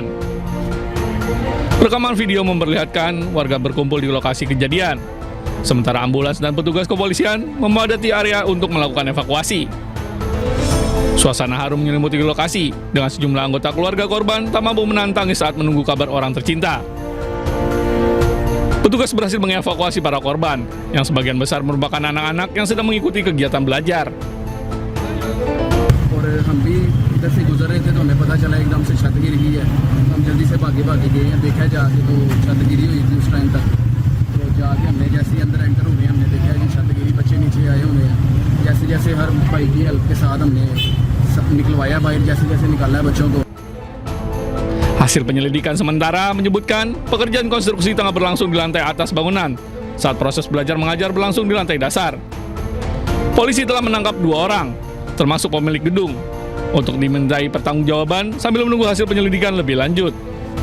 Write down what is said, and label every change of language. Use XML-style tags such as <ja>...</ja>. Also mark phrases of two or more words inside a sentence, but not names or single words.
<id>Rekaman video memperlihatkan warga berkumpul di lokasi kejadian, sementara ambulans dan petugas kepolisian memadati area untuk melakukan evakuasi. Suasana harum menyelimuti lokasi dengan sejumlah anggota keluarga korban tak mampu menahan tangis saat menunggu kabar orang tercinta. Petugas berhasil mengevakuasi para korban, yang sebagian besar merupakan anak-anak yang sedang mengikuti kegiatan belajar.</id> <hi>इधर से गुजर रहे थे तो हमें पता चला एकदम से छत गिर गई है। हम जल्दी से भागे गए हैं, देखा जाके तो छत गिरी हुई थी उस टाइम तक। तो जाके हमने जैसे ही अंदर एंटर हो गए हमने देखा कि छत गिरी, बच्चे नीचे आए हुए हैं। जैसे जैसे हर भाई की हेल्प के साथ हमने निकलवाया बाहर, जैसे जैसे निकाला है बच्चों को।</hi> <id>Hasil penyelidikan sementara menyebutkan pekerjaan konstruksi tengah berlangsung di lantai atas bangunan saat proses belajar mengajar berlangsung di lantai dasar. Polisi telah menangkap 2 orang, termasuk pemilik gedung, untuk dimintai pertanggungjawaban sambil menunggu hasil penyelidikan lebih lanjut.</id>